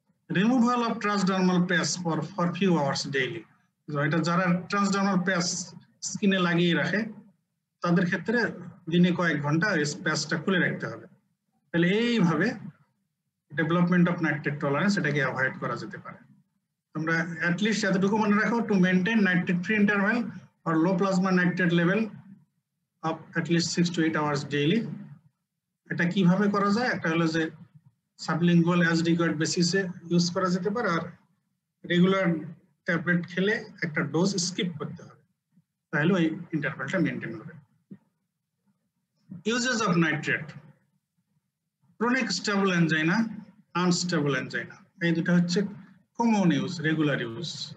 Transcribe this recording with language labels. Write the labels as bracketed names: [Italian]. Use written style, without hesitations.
[English] Removal of transdermal patch for few hours daily. [Bangla] এটা যারা transdermal প্যাচ স্কিনে লাগিয়ে রাখে তাদের ক্ষেত্রে দিনে কয়েক ঘন্টা প্যাচটা খুলে রাখতে হবে। তাহলে এইভাবে [English] development of nitrate tolerance [Bangla] এটাকে অ্যাভয়েড করা যেতে পারে। তোমরা অ্যাটলিস্ট এতটুকু মনে রাখো, [English] To maintain nitrate free interval or low plasma nitrate level of at least 6 to 8 hours daily। [Bangla] এটা কিভাবে করা যায়? একটা হলো যে সাবলিঙ্গুয়াল অ্যাজ রিকোয়ার্ড বেসিসে ইউজ করা যেতে পারে, আর রেগুলার ট্যাবলেট খেলে একটা ডোজ স্কিপ করতে হবে, তাহলে ওই ইন্টারভেলটা মেনটেন হবে। [English] uses of nitrate, chronic stable angina, unstable angina, [Bangla] এই দুটো হচ্ছে কমন ইউজ, রেগুলার ইউজ।